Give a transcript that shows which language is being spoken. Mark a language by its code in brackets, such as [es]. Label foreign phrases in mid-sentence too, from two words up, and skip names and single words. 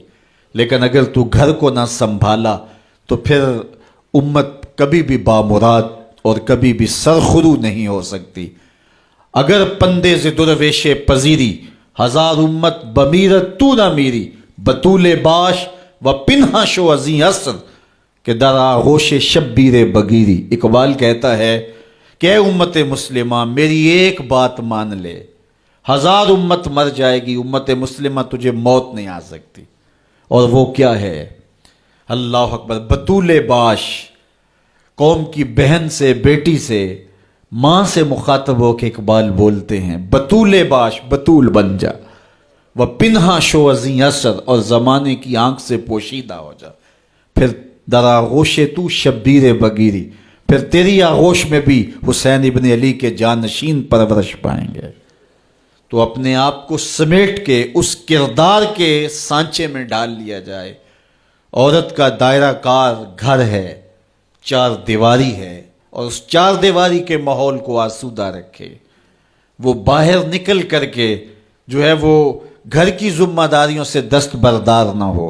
[ur] لیکن اگر تو گھر کو نہ سنبھالا تو پھر امت کبھی بھی بامراد اور کبھی بھی سرخرو نہیں ہو سکتی. [fa] اگر پندے ز درویش پذیری ہزار امت بمیرت تو نہ میری بطول باش و پنہا شو ازیں اثر کہ در آغوش شبیر بگیری. [ur] اقبال کہتا ہے کہ اے امت مسلمہ میری ایک بات مان لے, 1000 امت مر جائے گی, امت مسلمہ تجھے موت نہیں آ سکتی. اور وہ کیا ہے؟ اللہ اکبر. [fa] بطول باش, [ur] قوم کی بہن سے, بیٹی سے, ماں سے مخاطب ہو کے اقبال بولتے ہیں [fa] بطول باش, [ur] بطول بن جا, وہ [fa] پنہا شو ازیں اثر, [ur] اور زمانے کی آنکھ سے پوشیدہ ہو جا. [fa] پھر در آغوش تو شبیر بگیری, [ur] پھر تیری آغوش میں بھی حسین ابن علی کے جانشین پرورش پائیں گے. تو اپنے آپ کو سمیٹ کے اس کردار کے سانچے میں ڈال لیا جائے, عورت کا دائرہ کار گھر ہے، چار دیواری ہے، اور اس چار دیواری کے ماحول کو آسودہ رکھے، وہ باہر نکل کر کے جو ہے وہ گھر کی ذمہ داریوں سے دستبردار نہ ہو۔